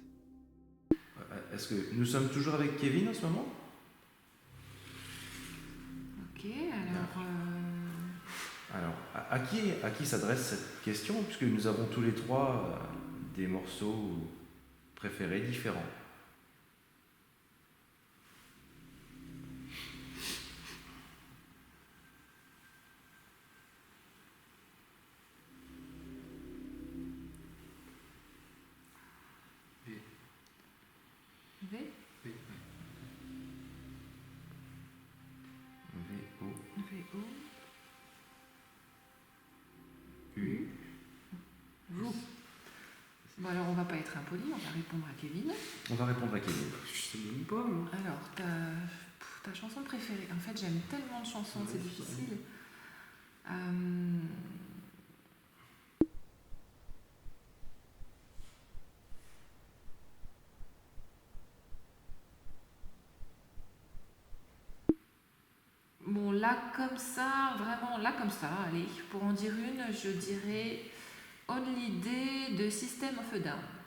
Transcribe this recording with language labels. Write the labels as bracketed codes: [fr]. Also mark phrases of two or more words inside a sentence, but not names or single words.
[fr] Est-ce que nous sommes toujours avec Kevin en ce moment? Ok, alors... Alors, à qui s'adresse cette question, puisque nous avons tous les trois des morceaux préférés différents? V. V. V. V, O, V, O. U. Vous. Bon alors on va pas être impoli, on va répondre à Kevin. On va répondre à Kevin. Je sais même pas, moi. Alors, ta chanson préférée. En fait, j'aime tellement de chansons, c'est Ouais, difficile. Bon, là comme ça, vraiment là comme ça, allez, pour en dire une, je dirais Only Day de System of a Down.